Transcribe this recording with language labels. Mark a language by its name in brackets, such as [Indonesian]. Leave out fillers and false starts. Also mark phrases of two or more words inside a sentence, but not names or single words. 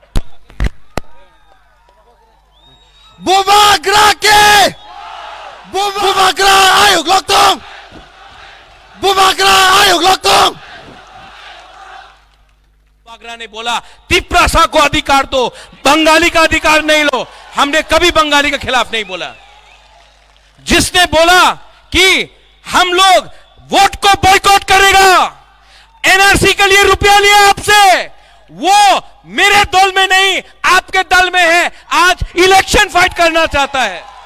[Kok Borok] bubagra ke, bubagra ayuk loktong, bubagra ayuk loktong. [Hindi] बुबागरा ने बोला तिप्रासा को अधिकार दो, बंगाली का अधिकार नहीं लो। हमने कभी बंगाली के खिलाफ नहीं बोला। जिसने बोला कि हम लोग वोट को बॉयकॉट करेगा, एनआरसी के लिए रुपया लिया आपसे, वो मेरे दल में नहीं आपके दल में है, आज [English] election fight [Hindi] करना चाहता है।